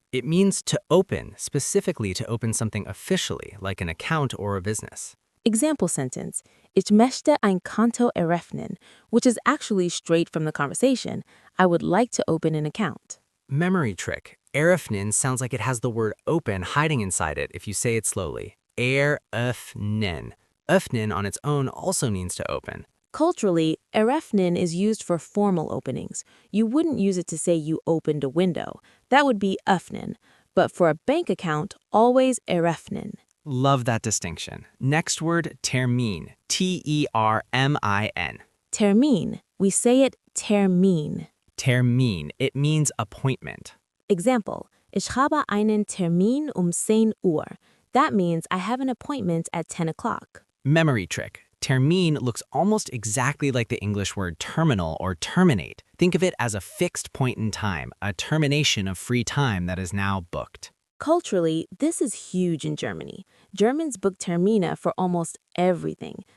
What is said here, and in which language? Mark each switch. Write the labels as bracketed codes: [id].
[en] It means to open, specifically to open something officially, like an account or a business. Example sentence. [de] Ich möchte ein Konto eröffnen, [en] which is actually straight from the conversation. I would like to open an account. Memory trick. Eröffnen sounds like it has the word open hiding inside it if you say it slowly. Eröffnen. Öffnen on its own also means to open. Culturally, eröffnen is used for formal openings. You wouldn't use it to say you opened a window. That would be öffnen. But for a bank account, always eröffnen. Love that distinction. Next word, termin, T-E-R-M-I-N. Termin. We say it termin. Termin. It means appointment. Example. [de] Ich habe einen Termin 10 Uhr. [en] That means I have an appointment at 10 o'clock. Memory trick. Termin looks almost exactly like the English word terminal or terminate. Think of it as a fixed point in time, a termination of free time that is now booked. Culturally, this is huge in Germany. Germans book Termine for almost everything.